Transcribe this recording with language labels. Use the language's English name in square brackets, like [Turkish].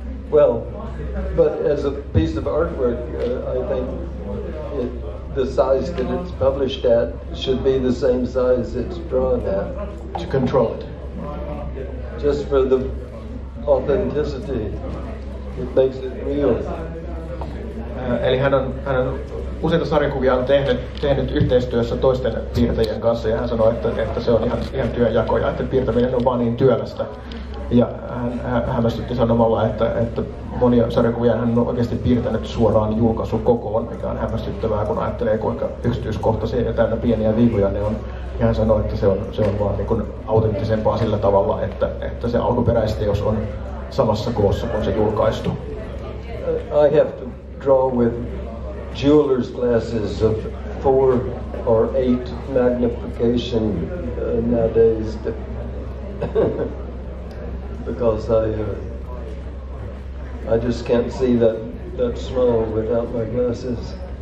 [English] Well, but as a piece of artwork, I think the size that it's published at should be the same size it's drawn at. To control it. Just for the authenticity. It makes it real. [Finnish] Eli hän on useita sarjakuvia on tehnyt yhteistyössä toisten piirtäjien kanssa, ja hän sanoi, että se on ihan työnjako ja että piirtäminen on vaan niin työlästä. Ja hän hämmästytti sanomalla, että monia sarjakuvia hän on oikeasti piirtänyt suoraan julkaisukokoon, mikä on hämmästyttävää, kun ajattelee kuinka yksityiskohtaisia ja täynnä pieniä viivoja ne on. Ja hän sanoi, että se on vaan niin kuin autenttisempaa sillä tavalla, että se alkuperäisteos on samassa koossa kuin se julkaistu. [English] I have to draw with jeweler's glasses of 4 or 8 magnification nowadays because I just can't see that small without my glasses.